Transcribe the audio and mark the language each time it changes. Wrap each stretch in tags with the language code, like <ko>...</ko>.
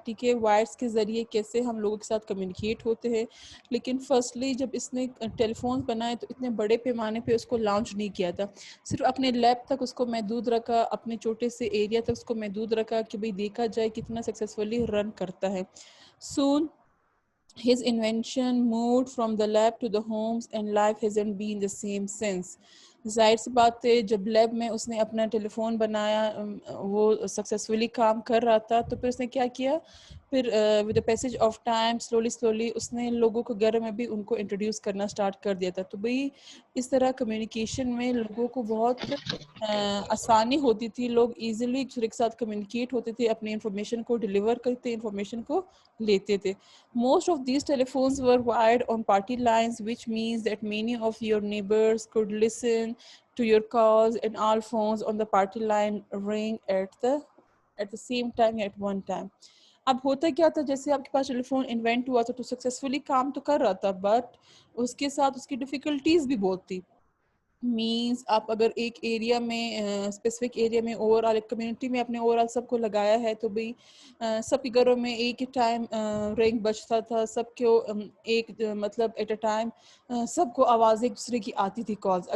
<ur>ٹھیک ہے, وائرس کے ذریعے کیسے ہم لوگوں کے ساتھ کمیونیکیٹ ہوتے ہیں. لیکن فرسٹلی جب اس نے ٹیلیفون بنائے تو اتنے بڑے پیمانے پہ اس کو لانچ نہیں کیا تھا, صرف اپنے لیب تک اس کو محدود رکھا, اپنے چھوٹے سے ایریا تک اس کو محدود رکھا کہ بھئی دیکھا جائے کتنا سکسیسفلی رن کرتا ہے.</ur> <en>Soon his invention moved from the lab to the homes and life hasn't been the same since.</en> <ur>ظاہر سی بات ہے جب لیب میں اس نے اپنا ٹیلی فون بنایا وہ سکسیسفلی کام کر رہا تھا, تو پھر اس نے کیا کیا, پھر</ur> <en>with the passage of time slowly</en> <ur>اس نے لوگوں کو گھر میں بھی ان کو انٹروڈیوس کرنا سٹارٹ کر دیا تھا. تو بھئی اس طرح کمیونیکیشن میں لوگوں کو بہت آسانی ہوتی تھی, لوگ ایزیلی ایک دوسرے کے ساتھ کمیونیکیٹ ہوتے تھے, اپنی انفارمیشن کو ڈیلیور کرتے, انفارمیشن کو لیتے تھے.</ur> <en>Most of these telephones were wired on party lines, which means that many of your neighbors could listen to your calls, and all phones on the party line ring at the same time at one time.</en> <ur>اب ہوتا کیا تھا, جیسے آپ کے پاس ٹیلی phone invent ہوا تھا تو سکسیسفلی کام تو کر رہا تھا, بٹ اس کے ساتھ اس کی ڈیفیکلٹیز بھی بہت تھی. مینس آپ اگر ایک ایریا میں اسپیسیفک ایریا میں اوور آل ایک کمیونٹی میں اپنے اوور آل سب کو لگایا ہے, تو بھئی سب کے گھروں میں ایک ہی ٹائم رنگ بجتا تھا, سب کو ایک مطلب</ur> <en>at a time</en> <ur>سب کو آواز ایک دوسرے کی آتی تھی, کالز.</ur>